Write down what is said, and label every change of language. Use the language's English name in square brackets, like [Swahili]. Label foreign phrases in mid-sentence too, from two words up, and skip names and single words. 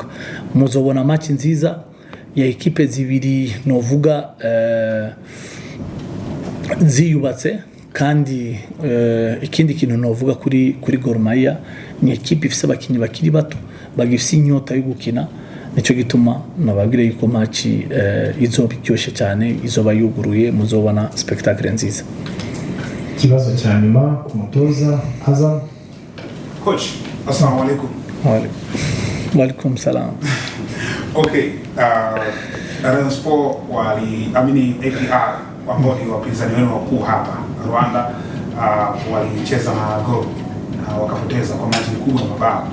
[Rundi] Muzobona match nziza ya ekipe zibiri novuga ziyubatse, kandi ikindi kintu novuga kuri Gor Mahia ni ekipe ifise abakinyi bakiri bato bagifise inyota yo gukina, nico gituma nababwire yuko match izoba iryoshe cyane, izoba yuguruye, muzobona spectacle nziza. Kibazo [Swahili] cha nyuma [Rundi] ku mutoza Azam. [Arabic] Coach, السلام عليكم. وعليكم السلام. [Swahili] Okay, Rayon Sport waliamini APR ambao ni wapinzani wenu wakuu hapa Rwanda, walicheza na Gor na wakapoteza kwa maji kubwa na mabao.